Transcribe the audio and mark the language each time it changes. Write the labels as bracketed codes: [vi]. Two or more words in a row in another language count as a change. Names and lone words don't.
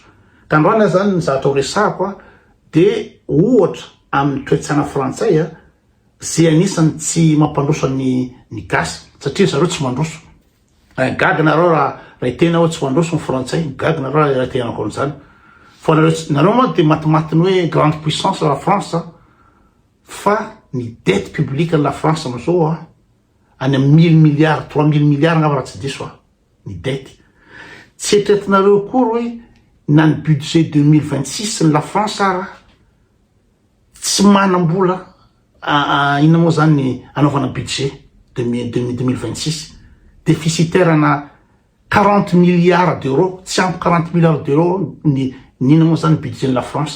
[mg] Ka androany zany ny zavatra ho resahako de ohatra amin'ny toe-tsaina frantsay zay anisany tsy mampandroso ny gasy satria zareo tsy mandroso. Gaga nareo raha tena hoe tsy mandroso ny frantsay, gaga nareo raha tena an'izany. Fa nareo moa de matimatiny hoe [fr] grande puissance la France, [mg] fa ny [fr] dette publique la France [mg] amizao any amin'ny [fr] 1000 milliards, 3000 milliards [mg] ngamba raha tsy diso ny dette. Tsy eritreretinareo kory hoe na ny budget 2026 ny la France tsy manam-bola ina moa zany ny anaovana [fr] budget 2026 déficitaire [mg] na [fr] 40 milliards d'euros, [mg] tsy ampy [fr] 40 milliards d'euros [mg] ny ina moa zany budget la France.